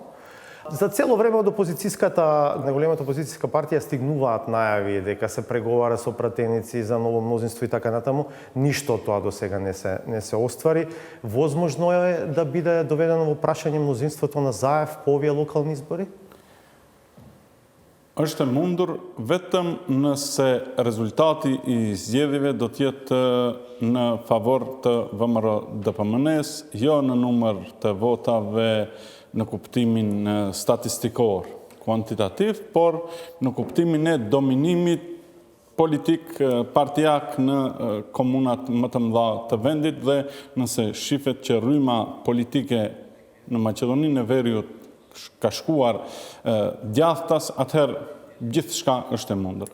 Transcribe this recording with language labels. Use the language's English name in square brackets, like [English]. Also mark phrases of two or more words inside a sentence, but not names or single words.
[Macedonian] За цело време од најголемата опозицијска партија стигнуваат најави дека се преговара со пратеници за ново мнозинство и така натаму. Ништо од тоа до сега не се оствари. Возможно е да биде доведено во прашање мнозинството на Заев по овие локални избори? [Albanian] Është e mundur vetëm nëse rezultati i zgjedhjeve do të jetë në favor të VMRO-DPMN-s, jo në numër të votave në kuptimin statistikor, kuantitativ, por në kuptimin e dominimit politik partijak në komunat më të mëdha të vendit dhe nëse shifet që rryma politike në Maqedoninë e Veriut ka shkuar djathtas, atëherë gjithçka është e mundur.